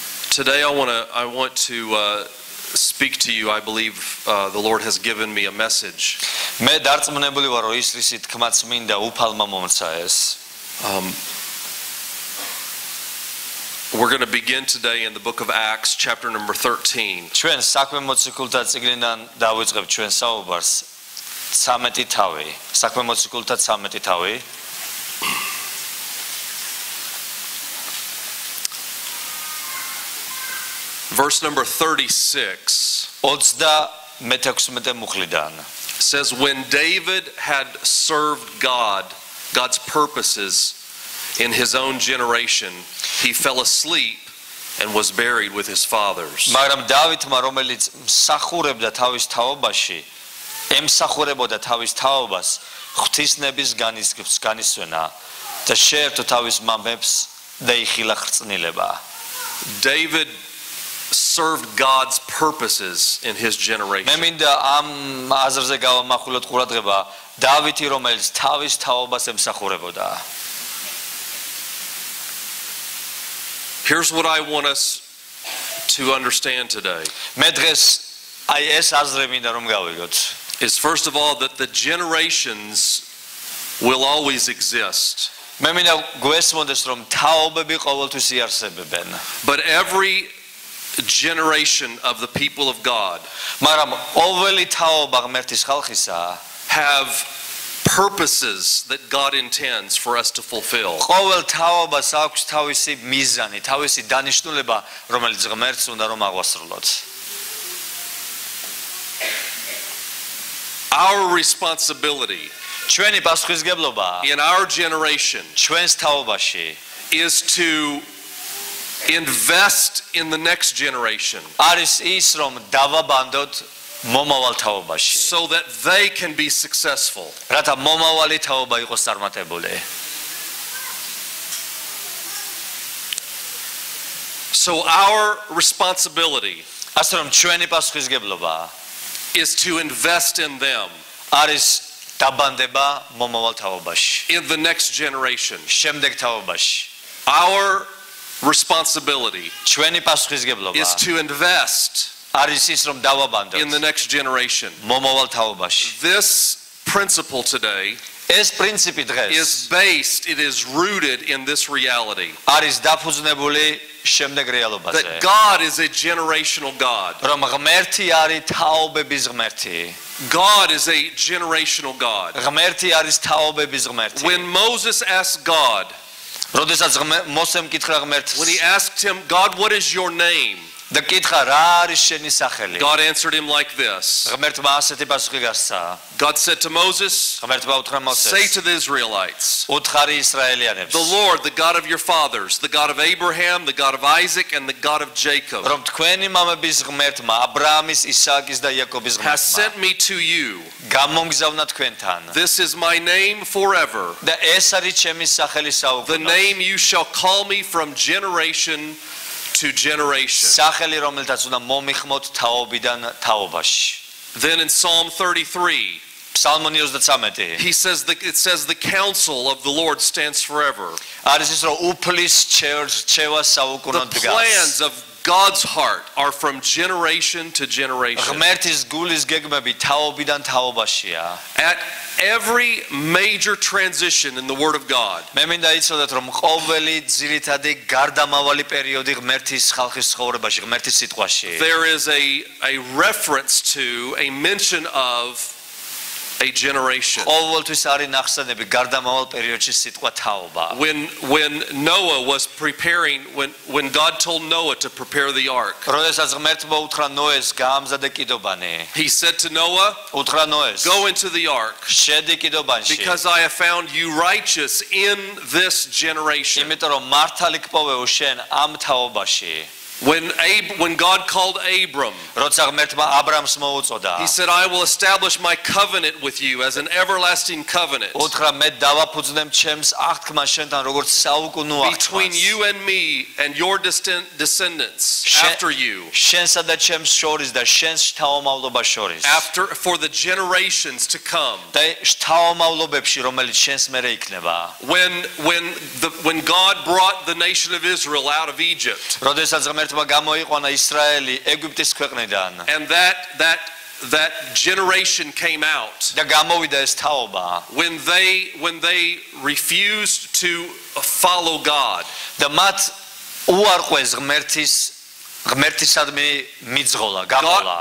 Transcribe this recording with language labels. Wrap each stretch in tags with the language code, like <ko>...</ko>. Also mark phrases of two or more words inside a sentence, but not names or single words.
<en>Today I want to speak to you. I believe the Lord has given me a message.</en> <ka>მე დარწმუნებული ვარ, რომ ის რისი თქმაც მინდა უფალმა მომცა ეს.</ka> <en>We're going to begin today in the book of Acts, chapter number 13.</en> <ka>ჩვენ საქმე მოციქულთა წიგნიდან დავიწყებ ჩვენ საუბარს 13 თავი. საქმე მოციქულთა 13 თავი.</ka> <en>Verse number 36 says, when David had served God's purposes in his own generation, he fell asleep and was buried with his fathers.</en> <ka>მაგრამ დავითმა, რომელიც მსახურებდა თავის თაობაში, ემსახურებოდა თავის თაობას, ღვთისნების განისვენა და შეერთო თავის მამებს და იხილა ხრწნილება.</ka> <en>David served God's purposes in his generation.</en> <ka>მე მინდა ამ აზრზე გავამახვილოთ ყურადღება დავითი, რომელიც თავის თაობას ემსახურებოდა.</ka> <en>Here's what I want us to understand today.</en> <ka>მე დღეს აი ეს აზრი მინდა რომ გავიგოთ.</ka> <en>Is first of all that the generations will always exist.</en> <ka>მე მინდა გვესმოდეს რომ თაობები ყოველთვის იარსებებენ.</ka> <en>But every generation of the people of God</en> <ka>მაგრამ ყოველი თაობა ღმერთის ხალხისა</ka> <en>have purposes that God intends for us to fulfill.</en> <ka>ყოველ თაობას აქვს თავისი მიზანი, თავისი დანიშნულება, რომელიც ღმერთს უნდა რომ აღვასრულოთ.</ka> <en>Our responsibility</en> <ka>ჩვენი პასუხისმგებლობა</ka> <en>in our generation</en> <ka>ჩვენს თაობაში</ka> <en>is to invest in the next generation</en> <ka>არის ის რომ დავაბანდოთ მომავალ თაობაში</ka> <en>so that they can be successful.</en> <ka>რათა მომავალი თაობა იყოს წარმატებული.</ka> <en>So our responsibility</en> <ka>ასე რომ ჩვენი პასუხისმგებლობა</ka> <en>is to invest in them</en> <ka>არის დაბანდება მომავალ თაობაში</ka> <en>in the next generation.</en> <ka>შემდეგ თაობაში.</ka> <en>Our responsibility</en> <ka>ჩვენი პასუხისმგებლობა</ka> <en>is to invest</en> <ka>არის ის რომ დავაბანდოთ</ka> <en>in the next generation.</en> <ka>მომავალ თაობაში.</ka> <en>This principle today</en> <ka>ეს პრინციპი დღეს</ka> <en>it is rooted in this reality.</en> <ka>არის დაფუძნებული შემდეგ რეალობაზე.</ka> <en>That God is a generational God.</en> <ka>რომ ღმერთი არის თაობების ღმერთი.</ka> <en>God is a generational God.</en> <ka>ღმერთი არის თაობების ღმერთი.</ka> <en>When Moses asked God,</en> <ka>როდესაც მოსემ კითხა ღმერთს,</ka> <en>when he asked him, God, what is your name?</en> <ka>და კითხა რა არის შენი სახელი?</ka> <en>God answered him like this.</en> <ka>ღმერთმა ასეთი პასუხი გასცა.</ka> <en>God said to Moses,</en> <ka>ღმერთმა უთხრა მოსეს,</ka> <en>say to the Israelites,</en> <ka>უთხარი ისრაელიანებს,</ka> <en>the Lord, the God of your fathers, the God of Abraham, the God of Isaac, and the God of Jacob,</en> <ka>რომ თქვენი მამების ღმერთმა, აბრაამის, ისააკის და იაკობის</ka> <en>has</en> <ka>ღმერთმა</ka> <en>sent me to you.</en> <ka>გამომგზავნა თქვენთან.</ka> <en>This is my name forever.</en> <ka>და ეს არის ჩემი სახელი საუკუნო.</ka> <en>The name you shall call me from generation to generation.</en> <ka>სახელი რომელთაც უნდა მომიხმოთ თაობიდან თაობაში.</ka> <en>Then in Psalm 33,</en> <ka>Psalmoni 33</ka> <en>he says it says the counsel of the Lord stands forever.</en> <ka>არის ის რომ უფლის რჩევა საუკუნოდ</ka> <en>The</en> <ka>დგას.</ka> <en>plans of God's heart are from generation to generation.</en> <ka>ღმერთის გულის გეგმები თაობიდან თაობაშია.</ka> <en>At every major transition in the Word of God,</en> <ka>მე მინდა იცოდეთ რომ ყოველი ძირითადი გარდამავალი პერიოდი ღმერთის ხალხის ცხოვრებაში, ღმერთის სიტყვაში</ka> <en>there is a reference to, a mention of a generation.</en> <ka>ყოველთვის არის ნახსენები გარდამავალ პერიოდში სიტყვა თაობა.</ka> <en>When Noah was preparing, when God told Noah to prepare the ark,</en> <ka>როდესაც ღმერთმა უთხრა ნოეს გაამზადე კიდობანი,</ka> <en>he said to Noah,</en> <ka>უთხრა ნოეს,</ka> <en>go into the ark,</en> <ka>შედი კიდობანში,</ka> <en>because I have found you righteous in this generation.</en> <ka>იმიტომ რომ მართალი გპოვეო შენ ამ თაობაში.</ka> <en>When God called Abram,</en> <ka>როცა ღმერთმა აბრამს მოუწოდა,</ka> <en>he said, I will establish my covenant with you as an everlasting covenant</en> <ka>უთხრა მე დავაფუძნեմ ჩემს აღთქმას შენთან როგორც საუკუნო აღთქმას.</ka> <en>between you and me and your descendants after you,</en> <ka>შენსა და ჩემს შორის და შენს შთაომავლობას შორის.</ka> <en>for the generations to come.</en> <ka>და შთაომავლობებში რომელიც შენს მერე იქნება.</ka> <en>When God brought the nation of Israel out of Egypt,</en> <ka>როდესაც ღმერთმა ღმერთმა გამოიყვანა ისრაელი ეგვიპტის ქვეყნიდან</ka> <en>and that generation came out</en> <ka>და გამოვიდა ეს თაობა</ka> <en>when they refused to follow God.</en> <ka>და მათ უარყვეს ღმერთისადმი მიძღოლა გაყოლა</ka>